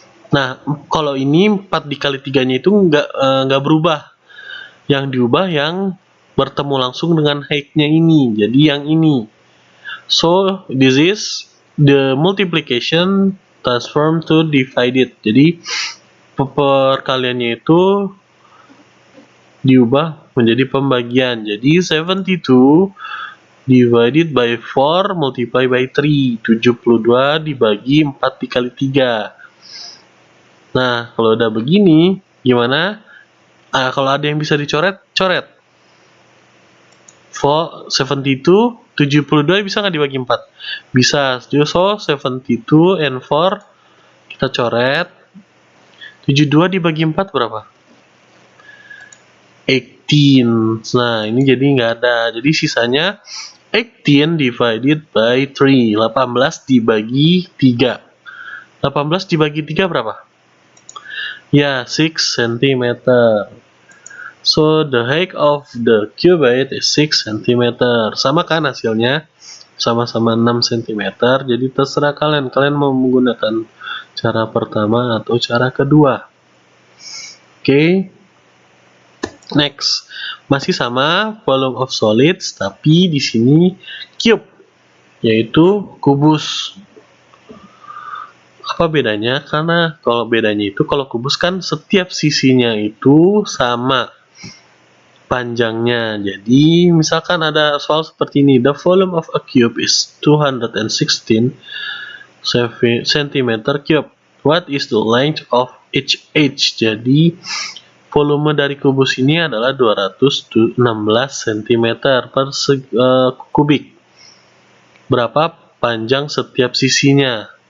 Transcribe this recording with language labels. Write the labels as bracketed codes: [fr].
[id] Nah, kalau ini 4 dikali 3-nya itu nggak berubah. Yang diubah yang bertemu langsung dengan height-nya ini, jadi yang ini. [en] So, this is the multiplication transform to divided. [id] Jadi, perkaliannya itu diubah menjadi pembagian. [en] Jadi, 72 divided by 4 multiply by 3. [id] 72 dibagi 4 dikali 3. Nah, kalau udah begini, gimana? Kalau ada yang bisa dicoret, coret. 72 bisa nggak dibagi 4? Bisa. So 72 and 4 kita coret. 72 dibagi 4 berapa? 18. Nah, ini jadi nggak ada. Jadi sisanya 18 divided by 3. 18 dibagi 3. 18 dibagi 3 berapa? [en] Ya, 6 cm. So, the height of the cubite is 6 cm. [id] Sama kan hasilnya? Sama-sama 6 cm. Jadi terserah kalian. Kalian mau menggunakan cara pertama atau cara kedua. Oke. Next. Masih sama volume of solids, tapi di sini cube, yaitu kubus. Apa bedanya? Karena kalau bedanya itu, kalau kubus kan setiap sisinya itu sama panjangnya. [en] Jadi misalkan ada soal seperti ini, the volume of a cube is 216 cm cube. What is the length of each edge? [id] Jadi volume dari kubus ini adalah 216 cm per kubik. Berapa panjang setiap sisinya?